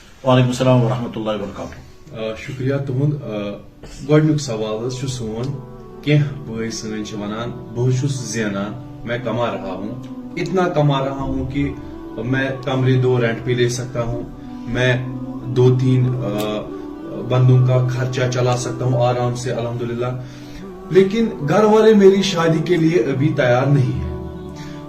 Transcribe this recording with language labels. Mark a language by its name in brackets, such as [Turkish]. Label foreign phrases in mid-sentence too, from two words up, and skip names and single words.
[Arabic] وعلیکم السلام ورحمۃ اللہ وبرکاتہ. [Kashmiri] شکریہ تہد گۄڈنیُک سوال چھُ سون کینٛہہ بٲے سٲنۍ چھِ ونان بہٕ چھُس زینان [Urdu] میں کما رہا ہوں اتنا کما رہا ہوں کہ میں کمرے 2 رینٹ پہ لے سکتا ہوں میں 2-3 بندوں کا خرچہ چلا سکتا ہوں آرام سے الحمدللہ لیکن گھر والے میری شادی کے لیے ابھی تیار نہیں ہے.